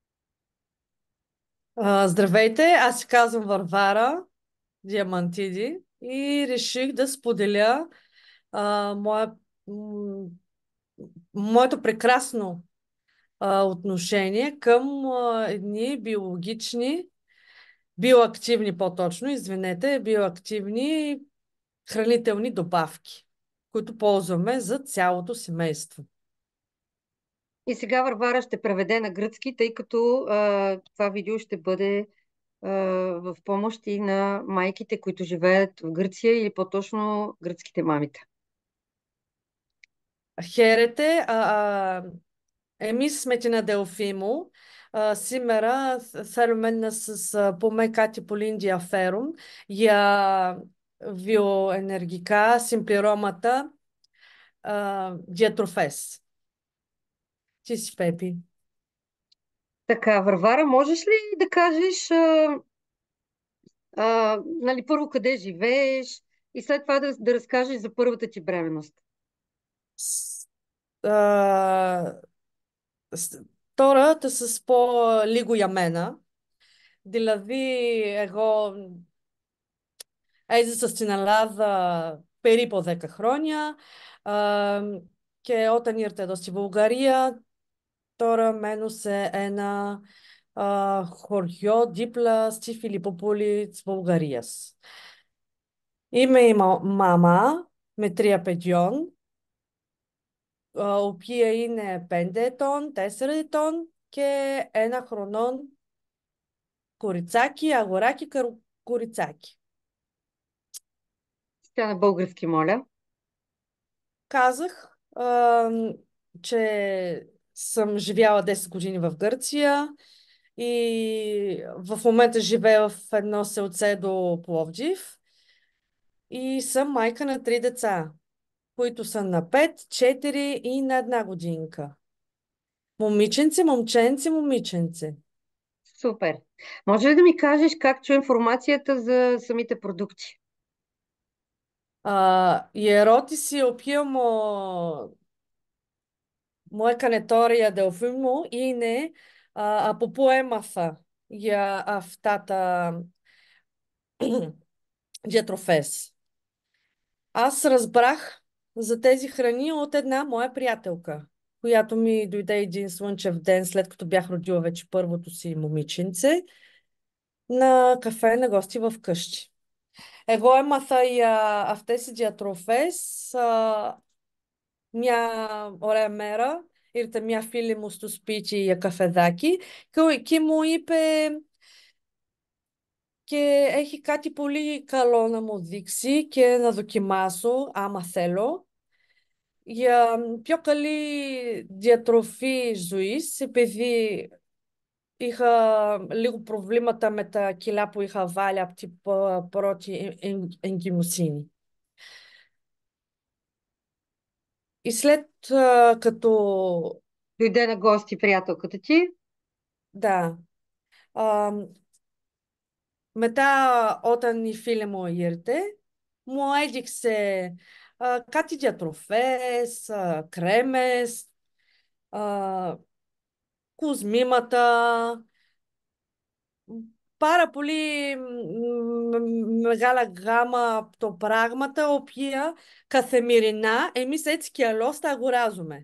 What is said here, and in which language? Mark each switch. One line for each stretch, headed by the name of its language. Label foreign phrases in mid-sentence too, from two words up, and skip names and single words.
Bulgarian: Здравейте, аз се казвам Варвара Диамантиди и реших да споделя а, моя, м, моето прекрасно отношение към едни биоактивни по-точно, извинете, биоактивни хранителни добавки, които ползваме за цялото семейство. И сега Варвара ще преведе на гръцки, тъй като това видео ще бъде в помощ и на майките, които живеят в Гърция или по-точно гръцките мамите.
Greek: Χαίρετε, εμείς με την αδελφή μου σήμερα θέλουμε να σας πούμε κάτι πολύ ενδιαφέρον για βιοενεργικά συμπληρώματα διατροφές.
Bulgarian: Τι си, Пепи? Така, Варвара, можеш ли да кажеш нали, първо къде живееш и след това да разкажеш за първата ти бременност? С- а,
Greek: Τώρα θα σας πω λίγο για μένα. Δηλαδή, εγώ έζησα στην Ελλάδα περίπου 10 χρόνια α, και όταν ήρθα εδώ στη Βουλγαρία, τώρα μένω σε ένα χωριό δίπλα στη Φιλιπποπούλη της Βουλγαρίας. Είμαι η μάμα με τρία παιδιών, οποία είναι 5 ετών, 4 ετών και ένα χρονών κοριτσάκι, αγοράκι, κοριτσάκι.
Bulgarian: Тя на български, моля. Казах, че съм живяла 10 години в Гърция и в момента живея в едно селце до Пловдив и съм майка на три деца, които са на 5, 4 и на една годинка. Момиченце, момченце, момиченце. Супер. Може ли да ми кажеш как чу информацията за самите продукти?
Greek: Η ερώτηση οποία μου έκανε τώρα η αδελφή μου είναι από πού έμαθα για αυτά τα диатрофез.
Bulgarian: Аз разбрах за тези храни от една моя приятелка, която ми дойде един слънчев ден, след като бях родила вече първото си момиченце, на καφέ на гости в къщи.
Greek: Εγώ έμαθα για αυτές τις διατροφές μια ωραία μέρα. Ήρθε μια φίλη μου στο σπίτι για καφεδάκι και μου είπε και έχει κάτι πολύ καλό να μου δείξει και να δοκιμάσω άμα θέλω για πιο καλή διατροφή ζωής επειδή είχα λίγο προβλήματα με τα κιλά που είχα βάλει από την πρώτη εγκυμοσύνη.
Bulgarian: И след като Дойде на гости приятелката ти. да, а,
Greek: μετά όταν η φίλη μου ήρθε, μου έδειξε κάτι διατροφές, κρέμες, α, κουσμήματα, πάρα πολύ μεγάλα γάμα από το πράγματα, οποία καθημερινά εμείς έτσι κι αλλιώς τα αγοράζουμε.